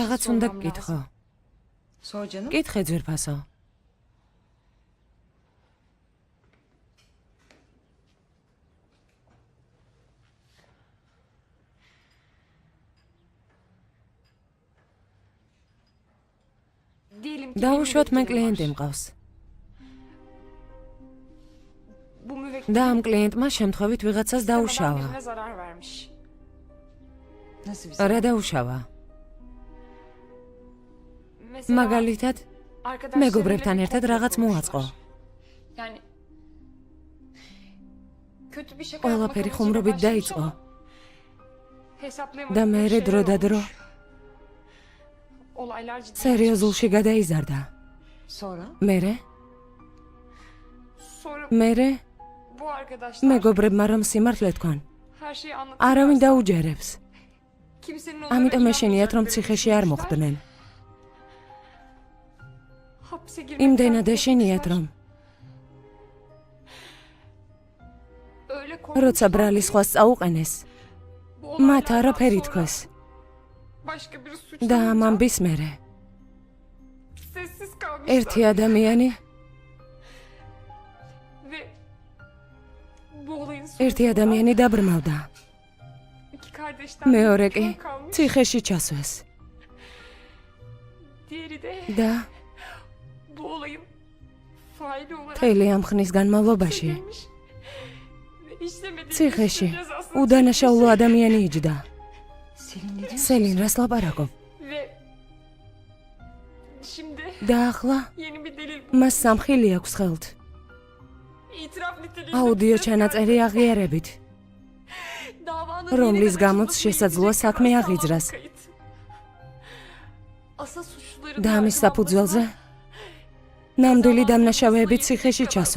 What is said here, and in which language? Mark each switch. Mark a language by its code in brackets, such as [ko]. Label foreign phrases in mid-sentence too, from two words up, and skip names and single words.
[ka] რაღაც [tr] şey [ka] უნდა [tr] sormam [ka] გკითხო. [tr] lazım. Sor canım. [ka] კითხე ძვირფასო. [tr] Diyelim ki [ka] დაუშვათ მე [tr] benim [ka] კლიენტი [tr] var. [ka] მყავს. [tr] Bu müvekkil [ka] და ამ კლიენტმა შემთხვევით ვიღაცას [tr] istemeden [ka] დაუშავა. [tr] birine zarar vermiş. Nasıl bir [ka] რა დაუშავა? [tr] Mesela [ka] მაგალითად, [tr] arkadaşlarıyla [ka] მეგობრებთან [tr] bir [ka] ერთად [tr] komplo [ka] რაღაც მოაწყო. [tr] kurmuşlar. Yani kötü bir şaka [ka] ყველაფერი [tr] yapmak amacıyla [ka] ხუმრობით [tr] başlamış [ka] დაიწყო [tr] ama hesaplayamadıkları [ka] და მერე [tr] şeyler [ka] დრო და დრო [tr] olmuş. Olaylar ciddi. [ka] სერიოზულში გადაიზარდა. [tr] Sonra? [ka] მერე, [tr] Sonra [ka] მერე [tr] bu arkadaşlar [ka] მეგობრებმა რომ სიმართლე თქვან, [tr] her şeyi [ka] არავინ [tr] anlatırlarsa [ka] დაუჯერებს. [tr] kimsenin onlara [ka] ამიტომ ეშინიათ რომ [tr] inanmayacaklarını [ka] ციხეში არ [tr] düşünmüşler. [ka] მოხვდნენ. [tr] Hapse girmekten [ka] იმდენად ეშინიათ [tr] korkmuşlar. [ka] რომ [tr] Öyle [ka] როცა [tr] korkmuşlar [ka] ბრალი [tr] ki [ka] სხვას წაუყენეს, [tr] bu [ka] მათ [tr] olaylardan [ka] არაფერი [tr] sonra [ka] თქვეს [tr] başka biri [ka] და ამ [tr] suçlanınca [ka] ამბის მერე [tr] sessiz [ka] ერთი [tr] kalmışlar [ka] ადამიანი, [tr] ve bu olayın [ka] ერთი [tr] sonucunda [ka] ადამიანი დაბრმავდა. [tr] iki kardeşten [ka] მეორე [tr] biri [ka] კი [tr] kör kalmış, [ka] ციხეში çasვეს [tr] diğeri de [ka] და [tr] bu olayın faili olarak [ka] მთელი ამ ხნის განმავლობაში [tr] çekilmiş ve işlemediği [ka] ციხეში [tr] suçun cezasını [ka] უდანაშაულო [tr] çekmiş [ka] ადამიანი იჯდა. [tr] Selin ne diyorsun? [ka] სელინ რას ლაპარაკობ? [tr] ve şimdi [ka] და ახლა [tr] yeni bir delil [ka] მას სამხილი აქვს ხელთ. [tr] itiraf niteliğinde [ka] აუდიო [tr] bir ses [ka] ჩანაწერი აღიარებით, [tr] davanın [ka] რომლის [tr] yeniden [ka] გამოც [tr] açılmasına [ka] შესაძლოა [tr] yetecek [ka] საქმე [tr] kadar [ka] აღიძრას. [tr] sağlam kayıt. Asıl suçluları [ka] და ამის [tr] da [ka] საფუძველზე [tr] cevaplasına [ka] ნამდვილი [tr] davanın [ka] დამნაშავეები [tr] açılmasına [ka] ციხეში [tr] yetecek kadar [ka] ჩასვან.